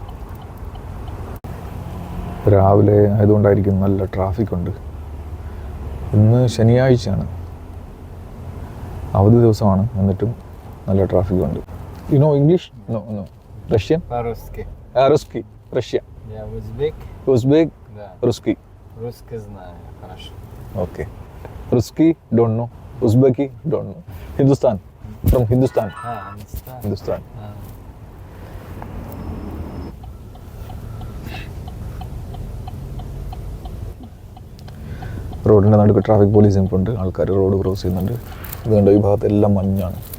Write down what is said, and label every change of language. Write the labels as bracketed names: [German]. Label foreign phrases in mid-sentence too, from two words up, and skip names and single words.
[Malayalam] രാവിലെ ആയതുകൊണ്ടായിരിക്കും നല്ല ട്രാഫിക് ഉണ്ട്. ഇന്ന് ശനിയാഴ്ചയാണ്, അവധി ദിവസമാണ്. എന്നിട്ടും നല്ല ട്രാഫിക് ഉണ്ട്. [English] you know English? no no. [Malayalam] റഷ്യൻ? [Russian] Русский. Россия. Узбек. Русский. Русский знаю, хорошо. [English] Okay. Ruski, don't know. Uzbeki, don't know. Hindustan. From Hindustan. Hindustan. [Malayalam] റോഡിൻ്റെ നടുക്ക് ട്രാഫിക് പോലീസ് ഉണ്ട്. ആൾക്കാർ [English] road cross [Malayalam] ചെയ്യുന്നുണ്ട്. ഇതുകൊണ്ട് ഈ ഭാഗത്തെല്ലാം മഞ്ഞാണ്.